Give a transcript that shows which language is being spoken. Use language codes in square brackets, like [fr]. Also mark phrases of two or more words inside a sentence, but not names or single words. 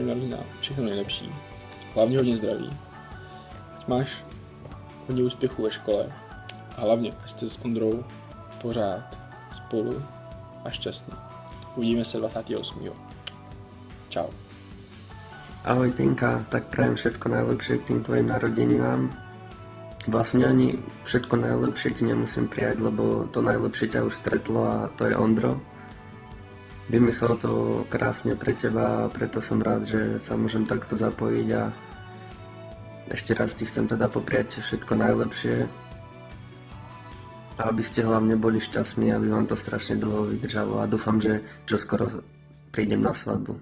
[cs] narozeninám všechno nejlepší, hlavně hodně zdraví. Ať máš hodně úspěchů ve škole a hlavně, ať jste s Ondrou pořád spolu a šťastní. Uvidíme se 28. Čau. [sk] Ahoj Tinka, tak prajem všetko najlepšie k tým tvojim narodeninám. Vlastne ani všetko najlepšie ti nemusím prijať, lebo to najlepšie ťa už stretlo a to je Ondro. Vymyslel to krásne pre teba a preto som rád, že sa môžem takto zapojiť a ešte raz ti chcem teda popriať všetko najlepšie a aby ste hlavne boli šťastní, aby vám to strašne dlho vydržalo a dúfam, že čoskoro prídem na svadbu.